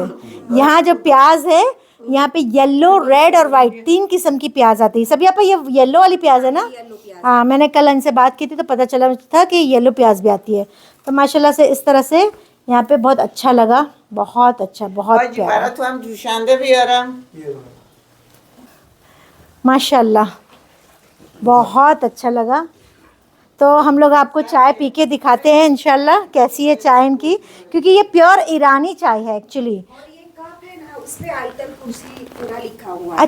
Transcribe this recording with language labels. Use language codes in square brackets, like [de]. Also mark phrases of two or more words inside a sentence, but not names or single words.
[hi] यहाँ जो प्याज है, यहाँ पे येलो, रेड और वाइट 3 किस्म की प्याज आती है। सब यहाँ पे ये येलो वाली प्याज है ना? हाँ, मैंने कल इनसे बात की थी तो पता चला था कि येलो प्याज भी आती है। तो माशाल्लाह से इस तरह से यहाँ पे बहुत अच्छा लगा, बहुत अच्छा, बहुत [fa] حاجی [hi] प्यारा [fa] برای تو هم جوشنده بیارم. [hi] माशाल्लाह, बहुत अच्छा लगा। तो हम लोग आपको चाय पी के दिखाते हैं इंशाल्लाह कैसी है चाय इनकी, क्योंकि ये प्योर ईरानी चाय है एक्चुअली। और ये कप है ना, उसपे आयतल कुर्सी पूरा लिखा हुआ है।